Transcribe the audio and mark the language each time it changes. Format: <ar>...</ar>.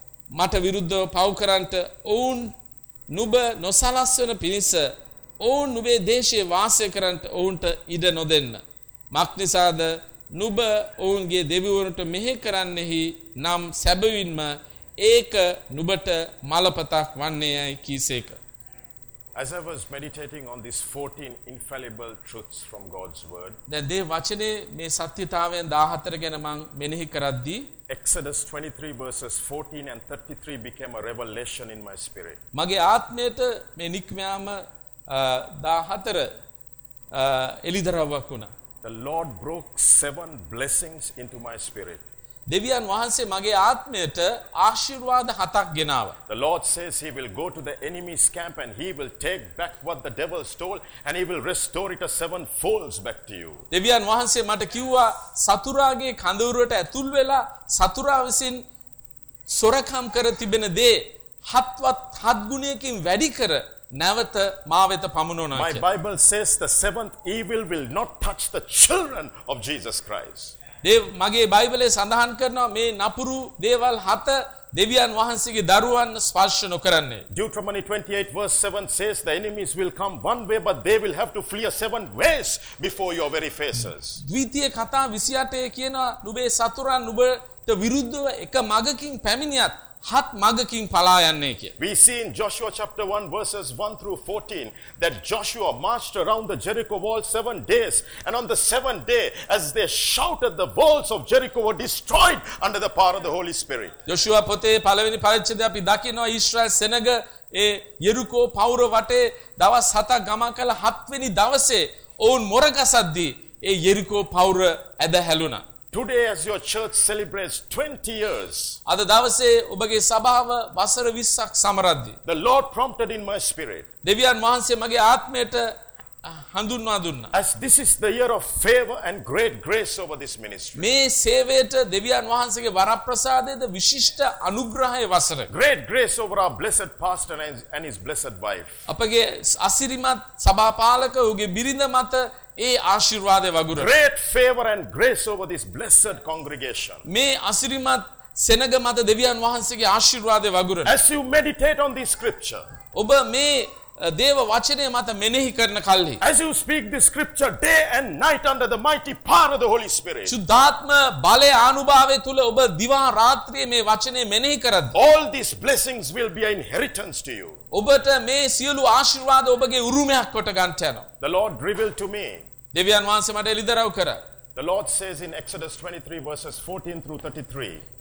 <si>මට විරුද්ධව පවුකරන්ට ඔවුන් නුබ නොසලස්වන පිණිස ඔවුන් නුබේ දේශයේ වාසය කරන්ට ඔවුන්ට ඉඩ නොදෙන්න. මක් නිසාද නුබ ඔවුන්ගේ දෙවිවරුන්ට මෙහෙ කරන්නෙහි නම් සැබවින්ම ඒක නුබට මලපතක් වන්නේයයි කීසේක.</si> <en>As I was meditating on these 14 infallible truths from God's word,</en> <si>then they vachane me satyatavayan 14 gena man menih karaddi</si> <en>Exodus 23 verses 14 and 33 became a revelation in my spirit.</en> <si>Mage aathmeyata me nikmayama 14 elidaravakuna.</si> <en>The Lord broke 7 blessings into my spirit.</en> <si>දෙවියන් වහන්සේ මගේ ආත්මයට ආශිර්වාද හතක් ගෙනාවා.</si> <en>The Lord says he will go to the enemy's camp and he will take back what the devil stole and he will restore it a sevenfold back to you.</en> <si>දෙවියන් වහන්සේ මට කිව්වා සතුරාගේ කඳවුරට ඇතුල් වෙලා සතුරා විසින් සොරකම් කර තිබෙන දේ හත්වත් හත් ගුණයකින් වැඩි කර නැවත මා වෙත පමුණවනවා කියලා.</si> <en>My Bible says the seventh evil will not touch the children of Jesus Christ.</en> <si>දේව මගේ බයිබලයේ සඳහන් කරනවා මේ නපුරු දේවල් හත දෙවියන් වහන්සේගේ දරුවන් ස්පර්ශ නොකරන්නේ.</si> <en>Deuteronomy 28 verse 7 says the enemies will come one way but they will have to flee seven ways before your very faces.</en> <si>ද්විතීය කතා 28 කියනවා නුඹේ සතුරන් නුඹට විරුද්ධව එක මගකින් පැමිණියත් හත් මගකින් පලා යන්නේ කිය.</si> <en>We see in Joshua chapter 1 verses 1 through 14 that Joshua marched around the Jericho wall 7 days and on the 7th day as they shouted the walls of Jericho were destroyed under the power of the Holy Spirit.</en> <si>Joshua පොතේ පළවෙනි පරිච්ඡේදය අපි දකිනවා ඊශ්‍රායෙල් සෙනඟ ඒ යෙරිකෝ පවුර වටේ දවස් 7ක් ගමන් කළ 7වෙනි දවසේ ඔවුන් මොරගසද්දී ඒ යෙරිකෝ පවුර ඇද හැලුණා.</si> <en>Today as your church celebrates 20 years.</en> <si>අද දවසේ ඔබගේ සභාව වසර 20ක් සමරද්දී.</si> <en>The Lord prompted in my spirit.</en> <si>දෙවියන් වහන්සේ මගේ ආත්මයට හඳුන්වා දුන්නා.</si> <en>As this is the year of favor and great grace over this ministry.</en> <si>මේ සේවයට දෙවියන් වහන්සේගේ වරප්‍රසාදයේද විශිෂ්ට අනුග්‍රහයේ වසර.</si> <en>Great grace over our blessed pastor and his blessed wife.</en> <si>අපගේ අසිරිමත් සභාපාලක ඔහුගේ බිරිඳ මත ඒ ආශිර්වාදයේ වගුර.</si> <en>Great favor and grace over this blessed congregation.</en> <si>මේ අසිරිමත් සෙනඟ මත දෙවියන් වහන්සේගේ ආශිර්වාදයේ වගුර.</si> <en>As you meditate on this scripture.</en> <si>ඔබ මේ දේව වචනය මත මෙනෙහි කරන කල්හි.</si> <en>As you speak this scripture day and night under the mighty power of the Holy Spirit.</en> <si>සුද්ධාත්ම බලයේ අනුභවය තුල ඔබ දිවා රාත්‍රියේ මේ වචනය මෙනෙහි කරද්දී.</si> <en>All these blessings will be an inheritance to you.</en> <si>ඔබට මේ සියලු ආශිර්වාද ඔබගේ උරුමයක් කොට ගන්නට යනවා.</si> <en>The Lord revealed to me.</en> <si>දෙවියන් වහන්සේ මට එළිදරව් කරා.</si> <en>The Lord says in Exodus 23 verses 14 through 33.</en>